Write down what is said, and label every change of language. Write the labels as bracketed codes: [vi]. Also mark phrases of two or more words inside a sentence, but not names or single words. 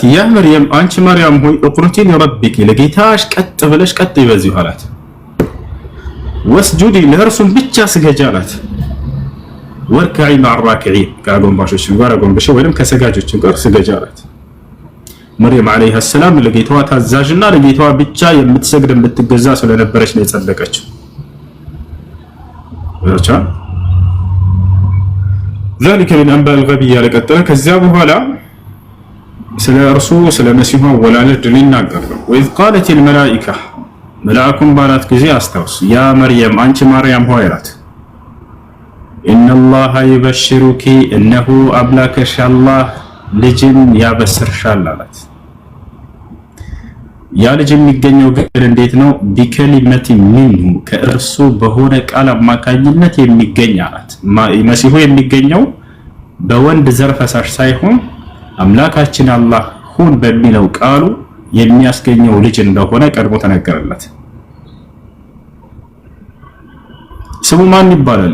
[ar] يا مريم [am] አንቺ ማርያም ሆይ [ar] اقنتي لربك [am] ለጌታሽ ቀጥ ብለሽ ቀጥ ይበዚሁ አላት። ወስጁዲ ለእርሱም ብቻ ስገጂ አላት። [ar] واركعي مع الراكعين [am] ከአጎንባሾች ጋር አጎንብሽ ወይም ከሰጋጆች ጋር ስገጂ አላት። መርየም [ar] عليها السلام [am] ለጌታዋ ታዛዥና ለጌታዋ ብቻ የምትሰግድ የምትገዛ ስለነበረች ነው የጸደቀችው። [ar] ذلك من أنباء الغيب [am] ያለቀጠለ ከዚያ በኋላ ስለ እርሱ ስለ መሲሁ አወላለድ ሊናገር ነው። [ar] وإذ قالت الملائكة [am] መልአኩም ባላት ጊዜ አስታውስ [ar] يا مريم [am] አንቺ ማርያም ሆይ አላት [ar] إن الله يبشرك إنه [am] አምላክሽ አላህ ልጅን ያበስርሻል አላት። ያ ልጅ የሚገኘው ግን እንዴት ነው? [ar] بكلمة منه [am] ከእርሱ በሆነ ቃል አማካኝነት የሚገኝ አላት። መሲሁ የሚገኘው በወንድ ዘር ፈሳሽ ሳይሆን አምላካችን አላህ ሁን በሚለው ቃሉ የሚያስገኘው ልጅ እንደሆነ ቀድሞ ተነገረለት። ስሙ ማን ይባላል?